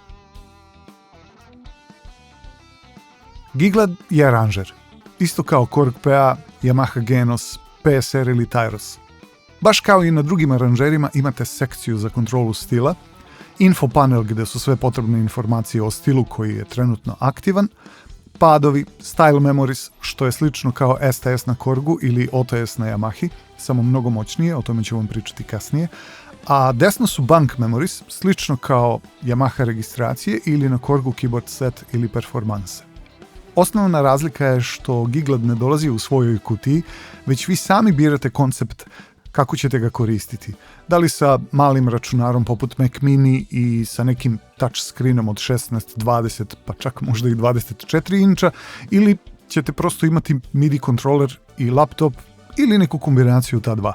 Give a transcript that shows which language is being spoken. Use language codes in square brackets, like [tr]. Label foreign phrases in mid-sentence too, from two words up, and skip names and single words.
[sr] Giglad je aranžer, isto kao Korg PA, Yamaha Genos, PSR ili Tyros. Baš kao i na drugim aranžerima imate sekciju za kontrolu stila, info panel gdje su sve potrebne informacije o stilu koji je trenutno aktivan, padovi, [en] style memories, [sr] što je slično kao STS na Korgu ili OTS na Yamahi, samo mnogo moćnije, o tome ću vam pričati kasnije, a desno su [en] bank memories, [sr] slično kao Yamaha registracije ili na Korgu [en] keyboard set [sr] ili performanse. Osnovna razlika je što Giglad ne dolazi u svojoj kutiji, već vi sami birate koncept kako ćete ga koristiti. Da li sa malim računarom poput Mac Mini i sa nekim [en] touch screenom [sr] od 16, 20, pa čak možda i 24 inča, ili ćete prosto imati MIDI kontroler i laptop ili neku kombinaciju ta dva.